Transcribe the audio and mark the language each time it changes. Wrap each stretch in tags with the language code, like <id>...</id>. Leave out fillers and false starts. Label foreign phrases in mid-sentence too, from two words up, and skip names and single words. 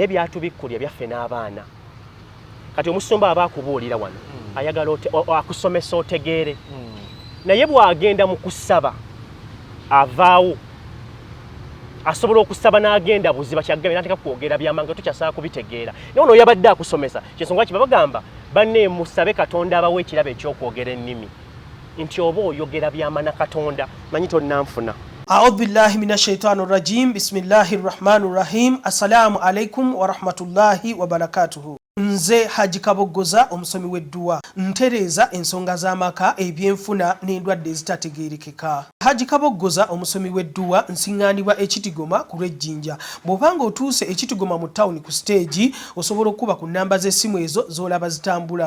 <lg>byatubikkulya byaffe n'abaana kati omusumba aba akubuulira wano ayagala akusomesa otegeere naye bw'agenda mu kusaba avaawo asobola okusaba n'agenda buziba kyagambye n'ateeka kwogera byamanga tukyasobola kubitegeera naye ono yabadde akusomesa kyensonga ki babagamba banne musabe Katonda abawe ekirabo ekyokwogera ennimi nti oba oyogera byama na Katonda manyi tonnanfuna.</lg> <ar>أعوذ بالله من الشيطان الرجيم. بسم الله الرحمن الرحيم. السلام عليكم ورحمة الله وبركاته.</ar> <lg>Nze Haji Kaboggoza omusomi w'edduwa ntereeza ensonga z'amaka ebyenfuna n'endwadde ezitategeerekeka. Haji Kaboggoza omusomi w'edduwa nsiŋŋaanibwa Ekitigoma ku Lwejjinja. Bw'obanga otuuse Ekitigoma mu ttawuni ku siteegi osobola okuba ku nnamba z'essimu ezo z'olaba zitambula.</lg>